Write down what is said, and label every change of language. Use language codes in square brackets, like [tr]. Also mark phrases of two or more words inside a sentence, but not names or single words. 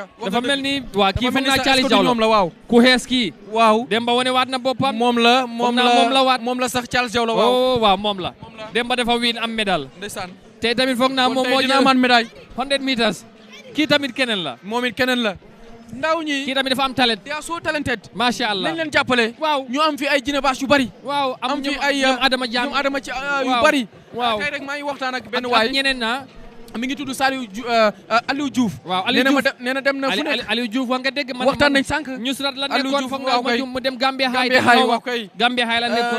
[wo] dafa mel ni waa kii foog naa Charles Diaw la waaw ku xees kii waaw Demba wane waat na boppam moom la sax Charles Diaw la waaw moom la Demba dafa win am médaille ndeysaan te tamit foog naa moom moo dina amaat médaille 100 meters kii tamit keneen la moom it keneen la ndaw ñi kii tamit dafa am talent [en] they are so talented [ar] ما شاء الله [wo] nañ leen jàppale waaw ñu am fi ay Jine Baas yu bari waaw am fi ay ñoom Adama Diam ñoom Adama ci yu bari waaw tey rek maa ngi waxtaan ak benn waay ñeneen na mi ngi tudd Aliou Diouf waaw Aliou Diouf nee na dem na fu nekk Aliou Diouf wax nga dégg man waxtaan nañ sànq Newsrat la nekkoon foog nga mu dem Gambia High Gambia High la nekkoon